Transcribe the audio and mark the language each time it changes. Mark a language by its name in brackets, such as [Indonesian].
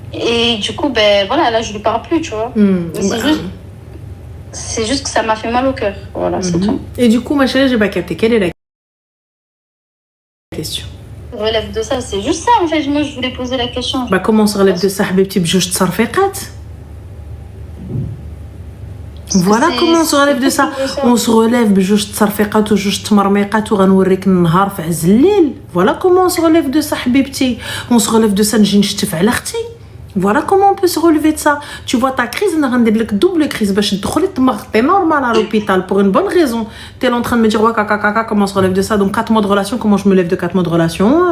[French] Et du coup, voilà, là, je lui parle plus, tu vois. Mais c'est juste que ça m'a fait mal au cœur. Voilà, c'est tout. Et du coup, ma chérie, j'ai pas capté. Quelle est la question? Relève de ça, c'est juste ça en fait. Moi, je voulais poser la question. Comment on se relève de ça, Habibti, [Arabic] بجوج تصرفيقات? [French] Voilà comment on se relève de ça. On se relève [Arabic] بجوج تصرفيقات وجوج تمرميقات وغنوريك النهار في عز الليل. [French] Voilà comment on se relève de ça, Habibti. On se relève de ça, [Arabic] نجي نشتف على اختي. [French] Voilà comment on peut se relever de ça. Tu vois ta crise, on a rendu une double crise. T'es normal à l'hôpital pour une bonne raison. T'es en train de me dire, ouais, comment on se relève de ça? Donc 4 mois de relation, comment je me lève de 4 mois de relation?